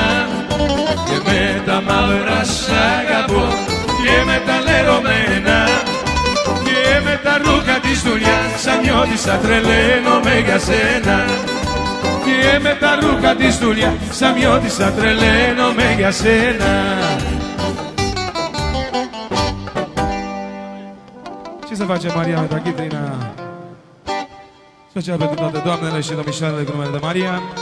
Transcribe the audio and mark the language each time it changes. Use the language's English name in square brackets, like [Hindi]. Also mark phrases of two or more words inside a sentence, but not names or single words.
[Greek] Και με τα μαύρα σ' αγαπώ και με τα λερωμένα. Και με τα ρούχα της δουλειάς Σαμιώτησα τρελαίνομαι για σένα. Και με τα ρούχα της δουλειάς Σαμιώτησα τρελαίνομαι για σένα. [Romanian] Ce să face Maria Metachitrina? Special pentru toate doamnele și domnișoarele cu numele de Maria.